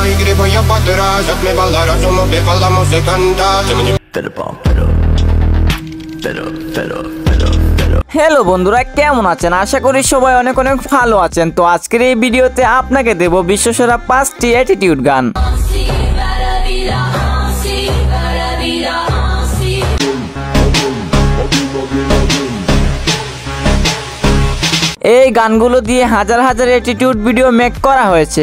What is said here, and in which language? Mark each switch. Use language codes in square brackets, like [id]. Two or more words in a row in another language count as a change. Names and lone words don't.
[es] y voy a para atrás. Hazme bailar, somos vivas, la música anda. [bn] হ্যালো বন্ধুরা, কেমন আছেন? আশা করি সবাই অনেক অনেক ভালো আছেন। তো আজকের এই ভিডিওতে আপনাকে দেব বিশ্বসেরা 5টি অ্যাটিটিউড গান। এই গানগুলো দিয়ে হাজার হাজার অ্যাটিটিউড ভিডিও মেক করা হয়েছে।